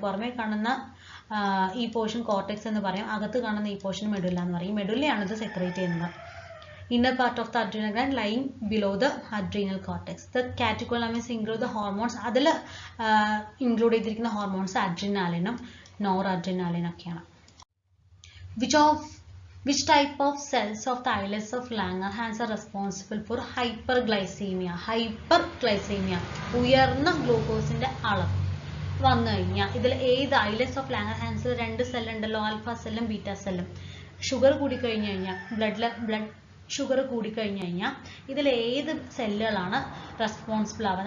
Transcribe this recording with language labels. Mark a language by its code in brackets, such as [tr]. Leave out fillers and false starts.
[ml] പുറമേ കാണുന്ന ഈ പോർഷൻ കോർട്ടെക്സ് എന്ന് പറയും, അകത്ത് കാണുന്ന ഈ പോർഷൻ മെഡുല്ല എന്ന് പറയും. മെഡുല്ലയാണ് ഇത് സെക്രീറ്റ് ചെയ്യുന്നത്. [en] Inner part of the adrenal gland lying below the adrenal cortex. The catecholamines include the hormones. [ml] അതിൽ ഇൻക്ലൂഡ് ചെയ്തിരിക്കുന്ന ഹോർമോൺസ് അഡ്രിനാലിനും നോർ അഡ്രിനാലിനും ഒക്കെയാണ്. [en] Which type of cells of the islets of Langerhans are responsible for hyperglycemia? [ml] Hyperglycemia, ഉയർന്ന ഗ്ലൂക്കോസിന്റെ അളവ് വന്നു കഴിഞ്ഞാൽ ഇതിൽ ഏത് islets of ലാംഗർഹാൻസിൽ 2 cell ഉണ്ടല്ലോ, ആൽഫ സെല്ലും ബീറ്റ സെല്ലും. ഷുഗർ കൂടിക്കഴിഞ്ഞു കഴിഞ്ഞാൽ ബ്ലഡ് ഷുഗർ കൂടിക്കഴിഞ്ഞു കഴിഞ്ഞാൽ ഇതിൽ ഏത് സെല്ലുകളാണ് റെസ്പോൺസിബിൾ ആവുക?